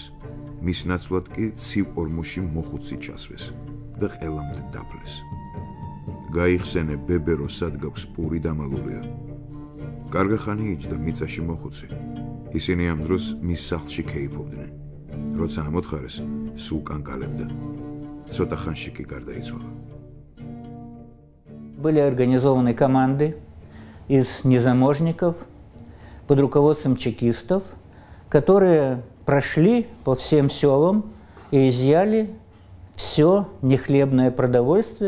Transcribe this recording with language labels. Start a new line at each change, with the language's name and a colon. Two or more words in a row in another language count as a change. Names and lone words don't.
Georgian: მის ნაცვლად კი ცივ ორმოში მოხუცი ჩასვეს და ყელამდე დაფლეს. გაიხსენე ბებერო სადგავს პური დამალულია. კარგი ხანი იჯდა მიწაში მოხუცი. ისინი ამ დროს მის სახლში ქეიფობდნენ. როცა ამოთხარეს, სულ კანკალებდა. ცოტა ხანში კი გარდაიცვალა.
Russian: Были организованы команды из незаможников под руководством чекистов, которые прошли по всем селам и изъяли все нехлебное продовольствие.